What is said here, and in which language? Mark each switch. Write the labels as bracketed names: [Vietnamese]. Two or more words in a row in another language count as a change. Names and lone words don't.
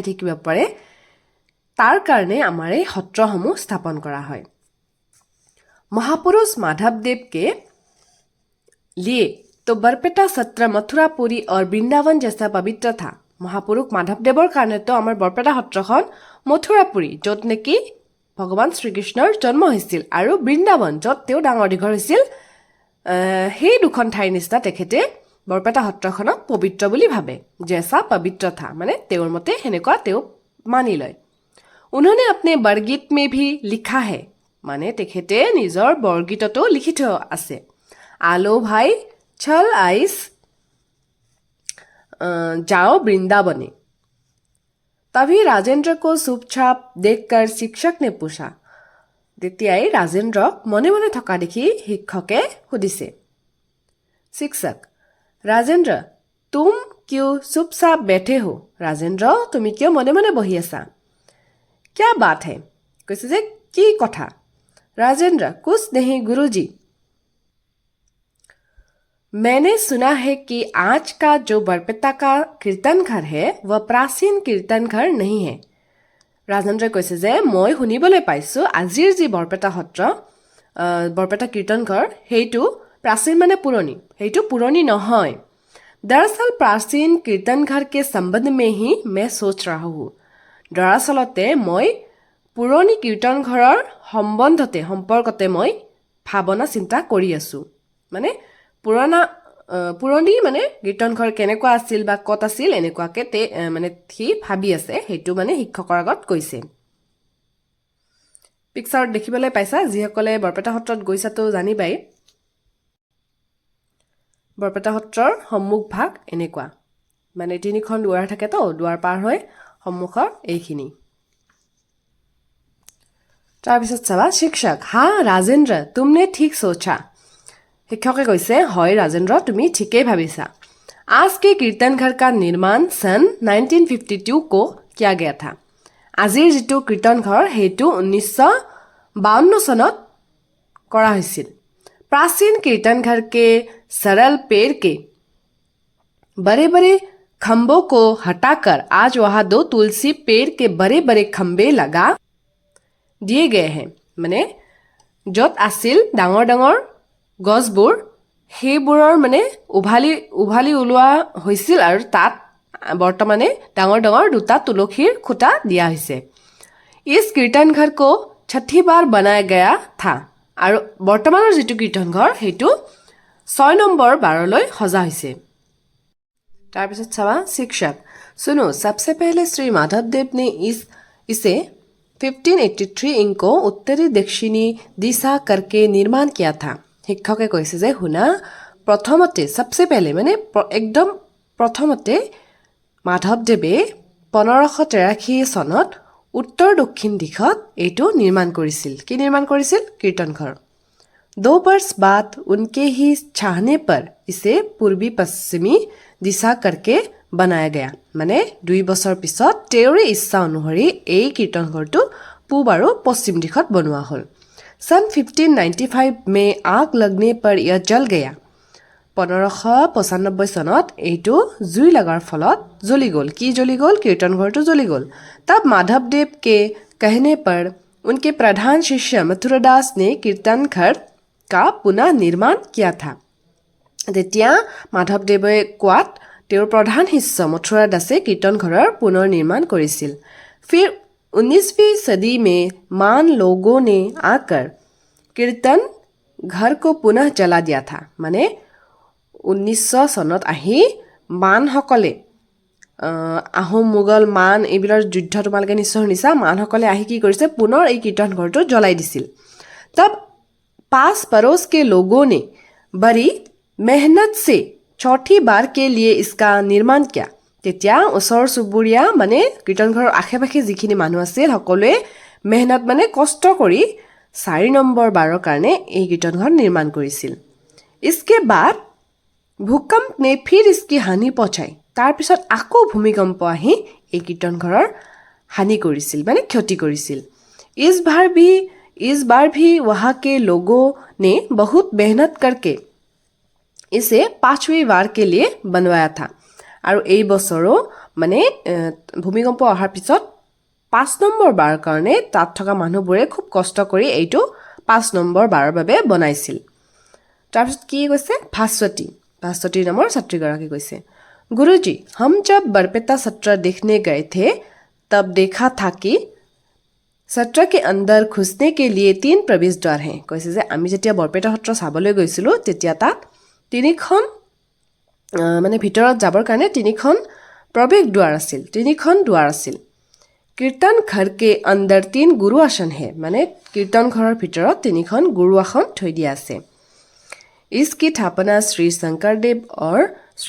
[Assamese] থাকিব পাৰে তাৰ কাৰণে আমাৰ এই সত্ৰসমূহ স্থাপন কৰা হয় [Hindi] महापुरुष माधवदेव के लिए तो बरपेटा सत्र मथुरापुरी और वृंदावन जैसा पवित्र था [Assamese] महापुरुष माधवदेवर কাৰণে তো আমাৰ বৰপেটা সত্ৰখন মথুৰাপুৰী য'ত নেকি ভগৱান শ্ৰীকৃষ্ণৰ জন্ম হৈছিল আৰু বৃন্দাবন য'ত তেওঁ ডাঙৰ দীঘল হৈছিল সেই দুখন ঠাইৰ নিচিনা তেখেতে বৰপেটা সত্ৰখনক পবিত্ৰ বুলি ভাবে [Hindi] जैसा पवित्र था [Assamese] মানে তেওঁৰ মতে হেনেকুৱা তেওঁ মানি লয় [Hindi] उन्होंने अपने बरगीत में भी लिखा है [Assamese] মানে তেখেতে নিজৰ বৰগীততো লিখি থোৱা আছে आलो भाई चल आइस [Hindi] जाओ वृंदावने तभी राजेंद्र को चुपचाप देखकर शिक्षक ने पूछा [Assamese] তেতিয়াই ৰাজেন্দ্ৰক মনে মনে থকা দেখি শিক্ষকে সুধিছে [Hindi] शिक्षक राजेंद्र तुम क्यों चुपचाप बैठे हो राजेंद्र [Assamese] তুমি কিয় মনে মনে বহি আছা [Hindi] क्या बात है [Assamese] কৈছে যে কি কথা [Hindi] राजेंद्र कुछ नहीं गुरुजी मैंने सुना है कि आज का जो बरपेटा का कीर्तन घर है वह प्राचीन कीर्तन घर नहीं है राजेंद्र [Assamese] কৈছে যে মই শুনিবলৈ পাইছো আজিৰ যি বৰপেটা সত্ৰ বৰপেটা কীৰ্তন ঘৰ হেইটো प्राचीन माने पुरानी हेतु पुरानी নহয় [Hindi] दरअसल प्राचीन कीर्तन घर के संबंध में ही मैं सोच रहा हूँ [Assamese] दरअसलते মই पुरानी कीर्तन घৰৰ সম্বন্ধতে সম্পৰ্কতে মই ভাবনা চিন্তা কৰি আছো মানে পুৰণি মানে কীৰ্তন ঘৰ কেনেকুৱা আছিল বা কত আছিল এনেকুৱাকে তে মানে থি ভাবি আছে হেতু মানে শিক্ষকৰ আগত কৈছে পিকচাৰত দেখিবলৈ পাইছা যিসকলে বৰপেটা সত্ৰত গৈছা তো জানিবাই বৰপেটা সত্ৰৰ সম্মুখ ভাগ এনেকুৱা মানে তিনিখন দুৱাৰ থাকে তো দুৱাৰ পাৰ হৈ সম্মুখৰ এইখিনি তাৰ পিছত চাবা শিক্ষক [Hindi] हाँ राजेंद्र तुमने ठीक सोचा [Assamese] শিক্ষকে কৈছে হয় राजेंद्र তুমি ঠিকই ভাবিছা [Hindi] आज के कीर्तन घर का निर्माण सन 1952 को किया गया था [Assamese] আজিৰ যেটো কীৰ্তন ঘৰ হেতু 1952 সনত কৰা হৈছিল [Hindi] प्राचीन कीर्तन घर के सरल पेड़ के बड़े बड़े खंभों को हटाकर आज वहाँ 2 तुलसी पेड़ के बड़े बड़े खंभे लगा दिए गए हैं [Assamese] মানে য'ত আছিল ডাঙৰ ডাঙৰ গছবোৰ সেইবোৰৰ মানে উভালি উভালি ওলোৱা হৈছিল আৰু তাত বৰ্তমানে ডাঙৰ ডাঙৰ দুটা তুলসীৰ খুঁটা দিয়া হৈছে [Hindi] इस कीर्तन घर को छठी बार बनाया गया था [Assamese] আৰু বৰ্তমানৰ যিটো কীৰ্তন ঘৰ সেইটো 6 নম্বৰ বাৰলৈ সজা হৈছে তাৰপিছত চাবা [Hindi] शिक्षक सुनो सबसे पहले श्री माधव देव ने इसे 1583 इंक को उत्तरी दक्षिणी दिशा करके निर्माण किया था [Assamese] শিক্ষকে কৈছে যে শুনা প্ৰথমতে [Hindi] सबसे पहले [Assamese] মানে একদম প্ৰথমতে মাধৱদেৱে 1583 চনত उत्तर दक्षिण दिशत এইটো নিৰ্মাণ কৰিছিল কি নিৰ্মাণ কৰিছিল কীৰ্তন ঘৰ [Hindi] 2 वर्ष बाद उनके ही चाहने पर इसे पूर्वी पश्चिमी दिशा करके बनाया गया [Assamese] माने 2 বছৰ পিছত তেওৰে ইচ্ছা অনুসৰি এই কীৰ্তন ঘৰটো পূব আৰু পশ্চিম দিশত বনোৱা হ'ল [Hindi] सन 1595 में आग लगने पर यह जल गया [Assamese] 1595 চনত এইটো জুই লগাৰ ফলত জ্বলি গ'ল কি জ্বলি গ'ল কীৰ্তন ঘৰটো জ্বলি গ'ল [Hindi] तब माधव देव के कहने पर उनके प्रधान शिष्य मथुरादास ने कीर्तन घर का पुनः निर्माण किया था [Assamese] তেতিয়া মাধৱদেৱে কোৱাত তেওঁৰ প্ৰধান শিষ্য মথুৰাদাসে কীৰ্তন ঘৰৰ পুনৰ নিৰ্মাণ কৰিছিল [Hindi] फिर 19वीं सदी में मान लोगों ने आकर कीर्तन घर को पुनः जला दिया था [Assamese] মানে 1900 চনত আহি মানসকলে আহোম মোগল মান এইবিলাৰ যুদ্ধ তোমালোকে নিশ্চয় শুনিছা মানসকলে আহি কি কৰিছে পুনৰ এই কীৰ্তন ঘৰটো জ্বলাই দিছিল [Hindi] तब पास पड़ोस के लोगों ने बड़ी मेहनत से चौथी बार के लिए इसका निर्माण किया [Assamese] তেতিয়া ওচৰ চুবুৰীয়া মানে কীৰ্তন ঘৰৰ আশে-পাশে যিখিনি মানুহ আছিল সকলোৱে মেহনত মানে কষ্ট কৰি 4 নম্বৰ বাৰৰ কাৰণে এই কীৰ্তন ঘৰ নিৰ্মাণ কৰিছিল [Hindi] इसके बाद भूकंप ने फिर इसकी हानि पहुंचाई [Assamese] তাৰ পিছত আকৌ ভূমিকম্প আহি এই কীৰ্তন ঘৰৰ হানি কৰিছিল মানে ক্ষতি কৰিছিল [Hindi] इस बार भी वहाँ के लोगों ने बहुत मेहनत करके इसे 5वीं बार के लिए बनवाया था আৰু [Assamese] এই বছৰো মানে ভূমিকম্প অহাৰ পিছত 5 নম্বৰ বাৰ কাৰণে তাত থকা মানুহবোৰে খুব কষ্ট কৰি এইটো 5 নম্বৰ বাৰৰ বাবে বনাইছিল তাৰপিছত কি কৈছে ভাস্বতী নামৰ ছাত্ৰীগৰাকী কৈছে [Hindi] गुरुजी हम जब बरपेटा सत्र देखने गए थे तब देखा था कि सत्र के अंदर घुसने के लिए 3 प्रवेश द्वार हैं [Assamese] কৈছে যে আমি যেতিয়া বৰপেটা সত্ৰ চাবলৈ গৈছিলো তেতিয়া তাত তিনিখন মানে ভিতৰত যাবৰ কাৰণে তিনিখন [Hindi] प्रवेश द्वार [Assamese] আছিল তিনিখন দুৱাৰ আছিল [Hindi] कीर्तन घर के अंदर 3 गुरु आसन है [Assamese] মানে कीर्तन ঘৰৰ ভিতৰত তিনিখন গুৰু আসন থৈ দিয়া আছে [Hindi] इसकी स्थापना श्री शंकरदेव और श्री